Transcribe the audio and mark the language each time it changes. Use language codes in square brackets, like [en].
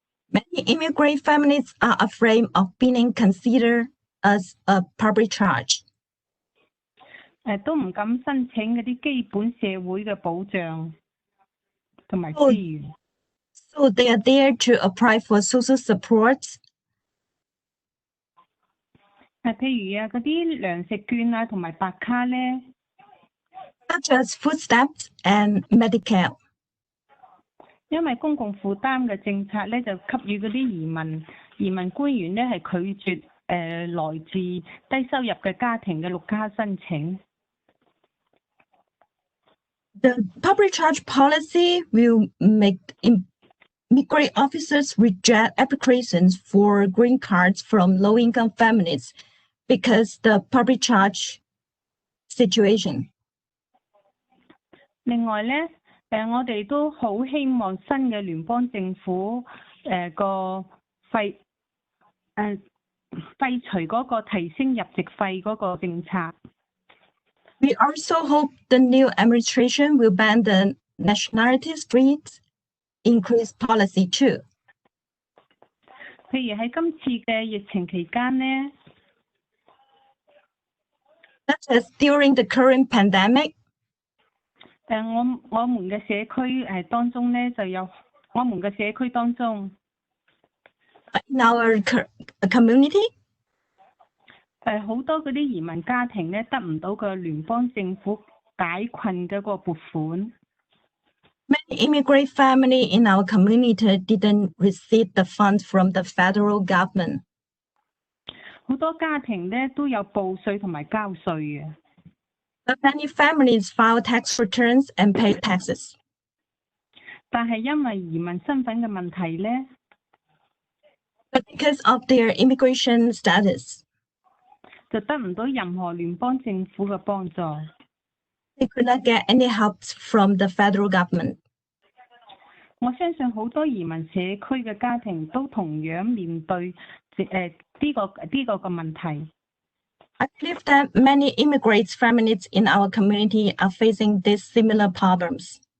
[en] Many immigrant families are afraid of being considered as a public charge. [yue] 都唔敢申請嗰啲基本社會嘅保障同埋資源。 [en] So they are there to apply for social support. [yue] 譬如嗰啲糧食券啊，同埋白卡咧。 [en] Such as food stamps and Medicare. [yue] 因為公共負擔嘅政策咧，就給予嗰啲移民官員咧係拒絕來自低收入嘅家庭嘅綠卡申請。 [en] The public charge policy will make immigrant officers reject applications for green cards from low-income families because the public charge situation. [yue] 另外咧，我哋都好希望新嘅聯邦政府個廢除嗰個提升入籍費嗰個政策。 [en] We also hope the new administration will ban the nationality fees increase policy too. [yue] 譬如喺今次嘅疫情期間咧 [en] such as during the current pandemic. [yue] 我們嘅社區當中咧就有我們嘅社區當中 [en] in our community. [yue] 好多嗰啲移民家庭咧得唔到個聯邦政府解困嘅個撥款。 [en] Many immigrant families in our community didn't receive the funds from the federal government. [yue] 好多家庭咧都有報稅同埋交稅嘅。 [en] But many families file tax returns and pay taxes. [yue] 但係因為移民身份嘅問題咧 [en] But because of their immigration status. [yue] 就得唔到任何聯邦政府嘅幫助。 [en] They could not get any help from the federal government. [yue] 我相信好多移民社區嘅家庭都同樣面對呢個嘅問題。 [en] I believe that many immigrant families in our community are facing these similar problems.